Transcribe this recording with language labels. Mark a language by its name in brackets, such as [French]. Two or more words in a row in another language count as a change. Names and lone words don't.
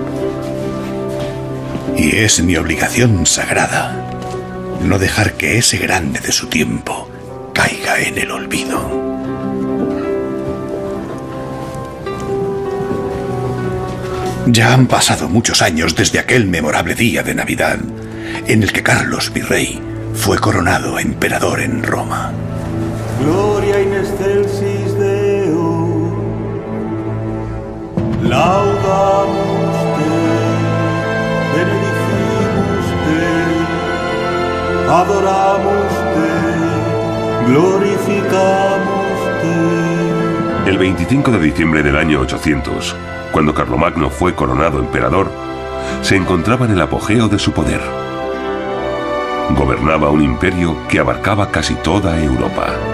[Spanish] Y es mi obligación sagrada no dejar que ese grande de su tiempo caiga en el olvido. Ya han pasado muchos años desde aquel memorable día de Navidad en el que Carlos Virrey fue coronado emperador en Roma. [Latin] Gloria in excelsis Deo, laudamus Te, benedicimus Te, adoramus Te, glorificamos Te. [Spanish] El 25 de diciembre del año 800, cuando Carlomagno fue coronado emperador, se encontraba en el apogeo de su poder. Gobernaba un imperio que abarcaba casi toda Europa.